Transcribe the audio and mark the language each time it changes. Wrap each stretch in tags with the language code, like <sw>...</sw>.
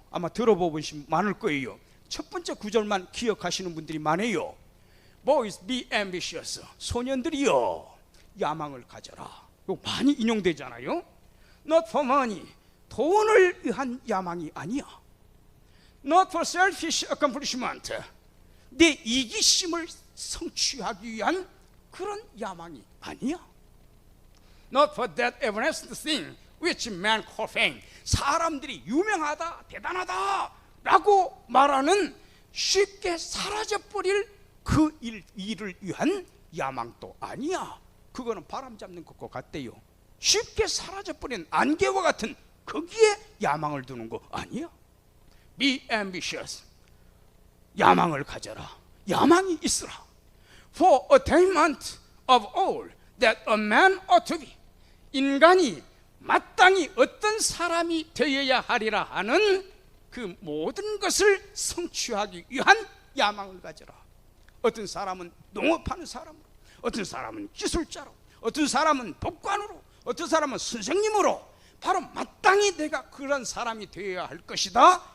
<ko>아마 들어보신 많을 거예요. 첫 번째 구절만 기억하시는 분들이 많아요.</ko> <en>Boys be ambitious.</en> <ko>소년들이요 야망을 가져라. 이거 많이 인용되잖아요.</ko> <en>Not for money.</en> <ko>돈을 위한 야망이 아니야.</ko> <en>Not for selfish accomplishment.</en> <ko>내 이기심을 성취하기 위한 그런 야망이 아니야.</ko> <en>Not for that everlasting thing which man call fame.</en> <ko>사람들이 유명하다, 대단하다 라고 말하는 쉽게 사라져버릴 그 일을 위한 야망도 아니야. 그거는 바람 잡는 것과 같대요. 쉽게 사라져버린 안개와 같은 거기에 야망을 두는 거 아니야.</ko> <en>Be ambitious.</en> <ko>야망을 가져라. 야망이 있으라.</ko> <en>For attainment of all that a man ought to be.</en> <ko>인간이 마땅히 어떤 사람이 되어야 하리라 하는 그 모든 것을 성취하기 위한 야망을 가져라. 어떤 사람은 농업하는 사람으로, 어떤 사람은 기술자로, 어떤 사람은 법관으로, 어떤 사람은 선생님으로 바로 마땅히 내가 그런 사람이 되어야 할 것이다.</ko>